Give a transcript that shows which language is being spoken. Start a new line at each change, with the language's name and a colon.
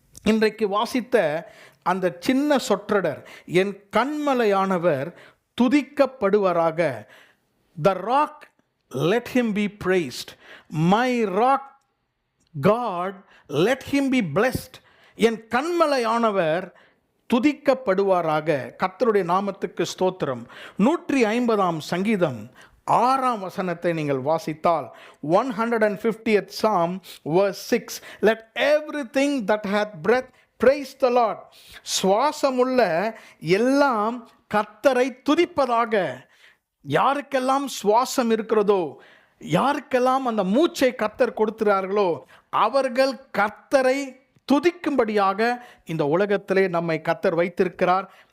Tamil: இன்றைக்கு வாசித்த அந்த சின்ன சொற்றொடர், என் கன்மலையானவர் துதிக்கப்படுவாராக,
English: The rock, let him be praised. My rock God, let him be blessed.
Tamil: என் கன்மலையானவர் துதிக்கப்படுவாராக. கர்த்தருடைய நாமத்துக்கு ஸ்தோத்திரம்.
English: 150ஆம் சங்கீதம் 6ஆம் வசனத்தை நீங்கள் வாசித்தால், 150th Psalm verse 6, let everything that hath breath praise the Lord.
Tamil: சுவாசமுள்ள எல்லாம் கர்த்தரை துதிப்பதாக. யாருக்கெல்லாம் சுவாசம் இருக்கிறதோ, யாருக்கெல்லாம் அந்த மூச்சை கர்த்தர் கொடுக்கிறார்களோ, அவர்கள் கர்த்தரை துதிக்கும்படியாக இந்த உலகத்திலே நம்மை கர்த்தர் வைத்திருக்கிறார்.